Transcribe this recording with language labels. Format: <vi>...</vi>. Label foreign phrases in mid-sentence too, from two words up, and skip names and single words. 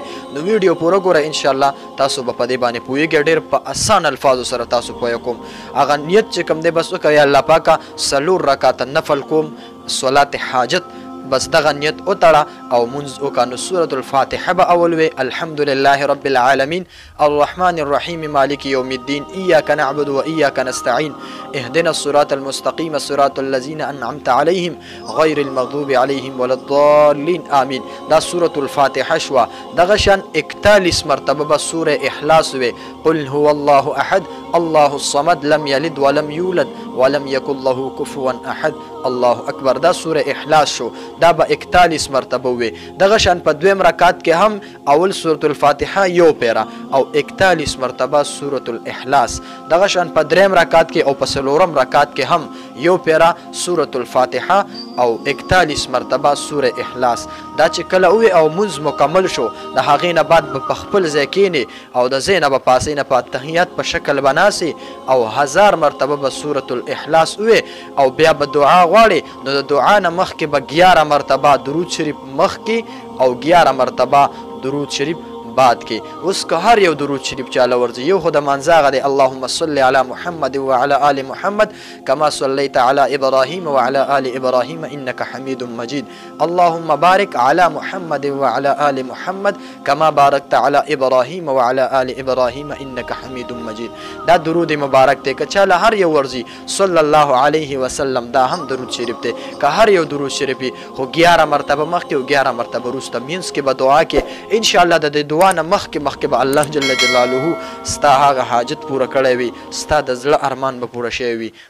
<ps>نو ویډیو پوره ګورئ، انشاءالله تاسو به په دې باندې پوهېږئ. ډېر په اسان الفاظو سره تاسو پوه کوم. هغه نیت چې کوم دی بس وکړئ الله پاکه 4 رکعاته نفل کوم، صلات حاجت، بس دغه نیت وتړه او منځ وکړه. نو سورة الفاتحه به اول وی</ps> <ar>الحمد لله رب العالمین الرحمن الرحیم مالک یوم الدین ایاک نعبد و ایاک نستعین اهدنا الصراط المستقیم صراط الذین انعمت علیهم غیر المغضوب علیهم ولا الضالین آمین.</ar> <ps>دا سورة الفاتحه شوه. دغه شان 41 مرتبه به سوره اخلاص وی</ps> <ar>قل هو الله احد الله الصمد لم یلد ولم یولد ولم یکن له کفوا احد الله اکبر.</ar> <ps>دا سوره اخلاص شو. دا به 41 مرتبه وي. دغه شان په دویم رکعت کې هم اول سورة الفاتحه یو پیره او 41 مرتبه سورة الاخلاص. دغه شان په دریم رکعت کې او په څلورم رکعت کې هم یو پیره سورة الفاتحه او 41 مرتبه سوره اخلاص. دا چې کله وي او منځ مکمل شو د هغې نه بعد به په خپل ځای کښېنې او د ځای نه به پاسې نه په اتحیات په شکل به ناسې او 1000 مرتبه به سورة الاخلاص وي او بیا به دعا غواړي. نو د دعا نه مخکې به 11 مرتبه درود شریف مخکې او 11 مرتبه درود شریف بعد کې. اوس که هر یو درود شریف چاله ورځي، یو خو د منځه هغه دی</ps> <ar>اللهم صل علی محمد وعلى آل محمد کما صلیت علی ابراهیم وعلى آل ابراهیم انک حمید مجید اللهم بارک علی محمد وعلى آل محمد کما بارکت علی ابراهیم وعلى آل ابراهیم انک حمید مجید.</ar> <ps>دا درود مبارک دی. که چاله هر یو ورځي</ps> <ar>صلی الله علیه وسلم</ar> <ps>دا هم درود شریف دی. که هر یو درود شریف خو 11 مرتبه مخکې او 11 مرتبه وروسته منځ کې به دعا کې انشاءالله د دې دعا نه مخکې به الله جل جلاله ستا هغه حاجت پوره کړی وي، ستا د زړه ارمان به پوره شوی وي.</ps>